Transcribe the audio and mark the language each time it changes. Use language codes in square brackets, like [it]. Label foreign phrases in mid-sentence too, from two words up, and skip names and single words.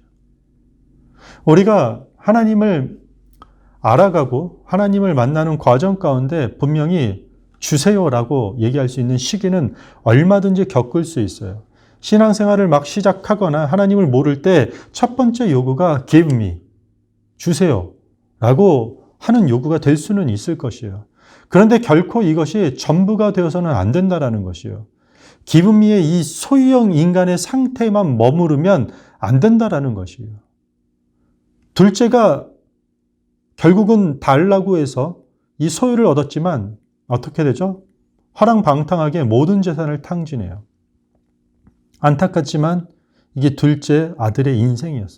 [ko] 우리가 하나님을 알아가고 하나님을 만나는 과정 가운데 분명히 주세요라고 얘기할 수 있는 시기는 얼마든지 겪을 수 있어요. 신앙생활을 막 시작하거나 하나님을 모를 때 첫 번째 요구가 [en] give me, [ko] 주세요 라고 하는 요구가 될 수는 있을 것이에요. 그런데 결코 이것이 전부가 되어서는 안 된다는 것이에요. [en] give me [ko] 의 이 소유형 인간의 상태에만 머무르면 안 된다는 것이에요. 둘째가 결국은 달라고 해서 이 소유를 얻었지만 어떻게 되죠? 화랑방탕하게 모든 재산을 탕진해요. 안타깝지만 이게 둘째 아들의 인생이었어요.